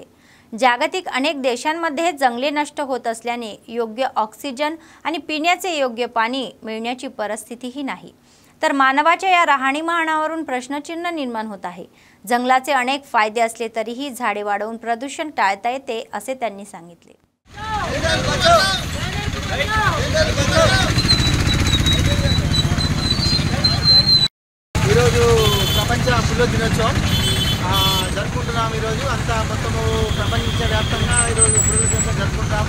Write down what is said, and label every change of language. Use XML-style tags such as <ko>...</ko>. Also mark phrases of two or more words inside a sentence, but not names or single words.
<mr>जागतिक अनेक देशांमध्ये जंगले नष्ट होत असल्याने योग्य ऑक्सिजन आणि पिण्याचे योग्य पाणी मिळण्याची परिस्थितीही नाही. तर मानवाच्या या राहणीमानावरून प्रश्नचिन्ह निर्माण होत आहे. जंगलाचे अनेक फायदे असले तरीही झाडे वाढवून प्रदूषण टाळता येते असे त्यांनी सांगितले.</mr> <te>ఈరోజు ప్రపంచ పుల్ల దినోత్సవం జరుపుకుంటున్నాము. ఈరోజు అంతా మొత్తము ప్రపంచవ్యాప్తంగా ఈరోజు పుల్ల దినోత్సవం జరుపుకుంటాము.</te>